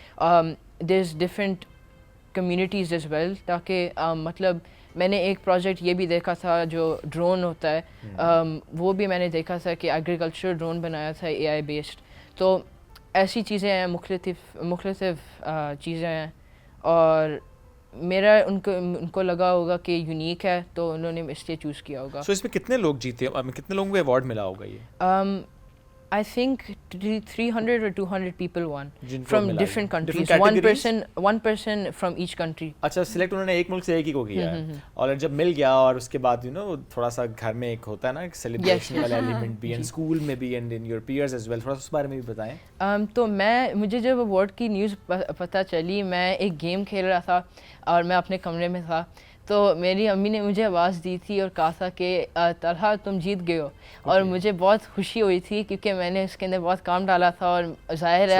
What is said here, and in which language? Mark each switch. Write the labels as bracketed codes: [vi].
[en] there is different communities as well, [ur] تاکہ مطلب میں نے ایک پروجیکٹ یہ بھی دیکھا تھا جو ڈرون ہوتا ہے, وہ بھی میں نے دیکھا تھا کہ ایگریکلچر ڈرون بنایا تھا اے آئی بیسڈ. تو ایسی چیزیں ہیں, مختلف چیزیں ہیں, اور میرا ان کو لگا ہوگا کہ یونیک ہے تو انہوں نے اس لیے چوز کیا ہوگا. سو اس میں کتنے لوگ جیتے, کتنے لوگوں کو ایوارڈ ملا ہوگا یہ؟ [en] I think 300 or 200 people won from different countries. One person from each country. [ur] اچھا, سلیکٹ انہوں نے ایک ملک سے ایک ہی کو کیا ہے, اور جب مل گیا اور اس کے بعد تھوڑا سا گھر میں ایک ہوتا ہے نا سیلیبریشن والا ایلیمنٹ بھی, اینڈ اسکول میں بھی, [en] and in your peers as well, [ur] تھوڑا سا اس بارے میں بھی بتائیں. تو مجھے جب ایوارڈ کی نیوز پتہ چلی, میں ایک گیم کھیل رہا تھا اور میں اپنے کمرے میں تھا, تو میری امی نے مجھے آواز دی تھی اور کہا تھا کہ طلحہ تم جیت گئے ہو, اور مجھے بہت خوشی ہوئی تھی کیونکہ میں نے اس کے اندر بہت کام ڈالا تھا, اور ظاہر ہے